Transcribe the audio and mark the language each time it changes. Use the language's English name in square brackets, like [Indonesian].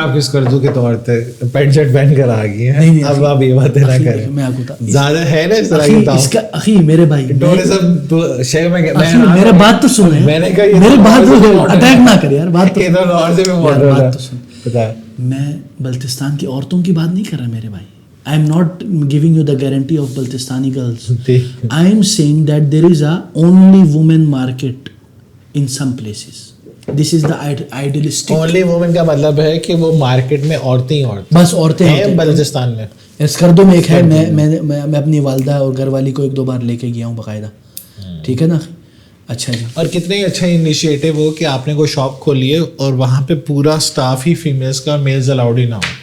[Urdu] آپ کس کردو کے طور پہ پینٹ شرٹ پہن کر آ گئی ہیں. نہیں, اب آپ یہ باتیں نہ کریں, میں آپ کو زیادہ ہے نا اس طرح کی. اس کا اخی میرے بھائی میرا بات تو سن, میں نے کہا میرے بات اٹیک نہ کرے یار, بات تو سن. میں بلتستان کی عورتوں کی بات نہیں کر رہا میرے بھائی. [English] I am not giving you the guarantee of Baltistani girls. I am saying that there is a only women market in some places. This is the idealistic. Only women [Urdu] کا مطلب ہے کہ وہ مارکیٹ میں عورتیں ہی عورتیں, بس عورتیں ہیں بلوچستان میں. اسکردو میں ایک ہے, میں اپنی والدہ اور گھر والی کو 1-2 بار لے کے گیا ہوں باقاعدہ, ٹھیک ہے نا. اچھا جی. اور کتنے اچھا انیشیٹو ہو کہ آپ نے کوئی شاپ کھولی ہے اور وہاں پہ پورا اسٹاف ہی فیمیلس کا, میلز الاؤڈ ہی نہ ہو.